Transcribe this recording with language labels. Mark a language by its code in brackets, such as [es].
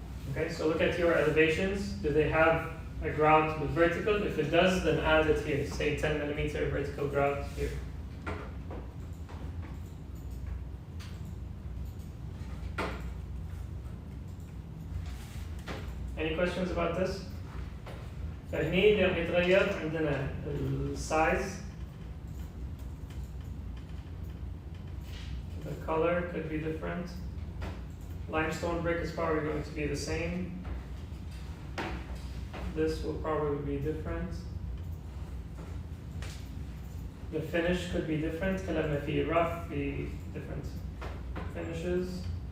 [en] Okay, so look at your elevations. Do they have a grout with vertical? If it does, then add it here. Say 10 millimeter vertical grout here. Any questions about this? [ar] فهني راح يتغير عندنا size. [en] The color could be different. Limestone brick is probably going to be the same. This will probably be different. The finish could be different. [ar] كلامنا في [en] rough في different finishes.